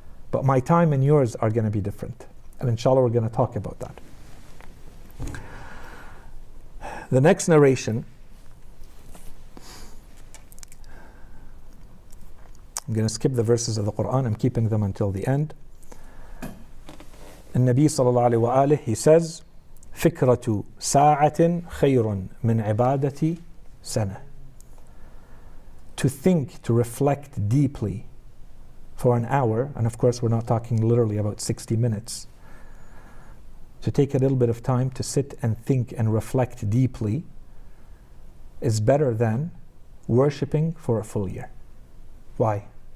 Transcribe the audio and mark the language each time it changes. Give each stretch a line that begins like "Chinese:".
English: But my time and yours are going to be different. And inshallah we're going to talk about that. The next narration, I'm going to skip the verses of the Quran. I'm keeping them until the end.
Arabic: النبي صلى الله عليه وآله,
English: he says,
Arabic: فكرة ساعة خير من عبادة سنة.
English: To think, to reflect deeply for an hour, and of course we're not talking literally about 60 minutes, to take a little bit of time to sit and think and reflect deeply is better than worshipping for a full year. Why?